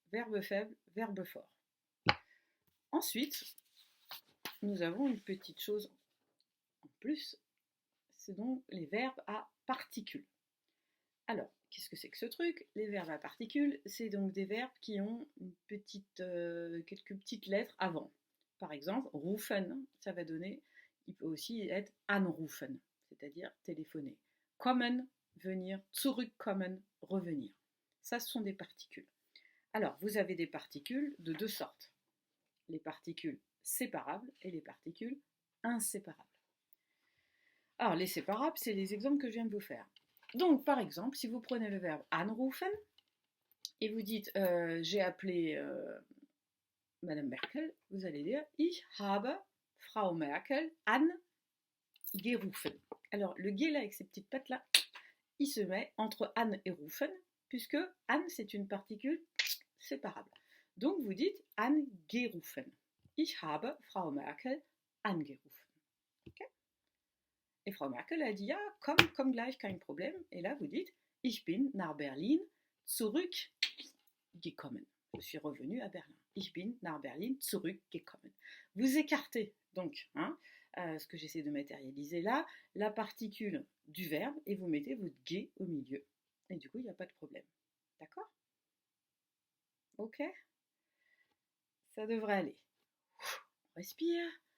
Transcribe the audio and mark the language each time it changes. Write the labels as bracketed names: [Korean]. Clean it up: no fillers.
[French] verbe faible, verbe fort. Ensuite, nous avons une petite chose en plus, c'est donc les verbes à particules. Alors, qu'est-ce que c'est que ce truc? Les verbes à particules, c'est donc des verbes qui ont quelques petites lettres avant. Par exemple, rufen, ça va donner, il peut aussi être anrufen, c'est-à-dire téléphoner. Kommen, venir, zurückkommen, revenir. Ça, ce sont des particules. Alors, vous avez des particules de deux sortes. Les particules séparables et les particules inséparables. Alors, les séparables, c'est les exemples que je viens de vous faire. Donc, par exemple, si vous prenez le verbe anrufen et vous dites j'ai appelé Madame Merkel, vous allez dire [German] ich habe Frau Merkel angerufen. [French] Alors, le G là, avec ces petites pattes là, il se met entre an et rufen, puisque an, c'est une particule séparable. Donc, vous dites angerufen. [German] Ich habe Frau Merkel angerufen. Okay? [French] Et Frau Merkel a dit, [German] ja, komm gleich, kein Problem. [French] Et là, vous dites, [German] ich bin nach Berlin zurückgekommen. [French] Je suis revenu à Berlin. [German] Ich bin nach Berlin zurückgekommen. [French] Vous écartez donc, ce que j'essaie de matérialiser là, la particule du verbe et vous mettez votre G au milieu. Et du coup, il n'y a pas de problème. D'accord? Ok? Ça devrait aller. On respire.